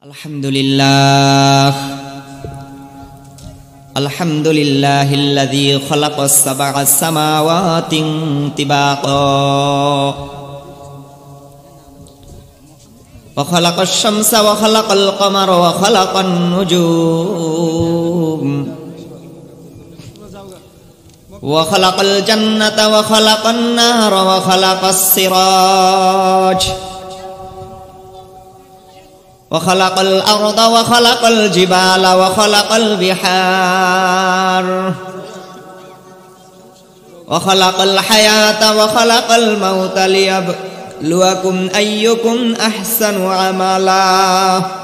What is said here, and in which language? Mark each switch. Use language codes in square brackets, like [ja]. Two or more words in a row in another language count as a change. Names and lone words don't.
[ar] الحمد لله الذي خلق السبع سماوات طباقا وخلق الشمس وخلق القمر وخلق النجوم وخلق الجنة وخلق النار وخلق السراج وخلق الأرض وخلق الجبال وخلق البحار وخلق الحياة وخلق الموت ليبلوكم أيكم أحسن عملا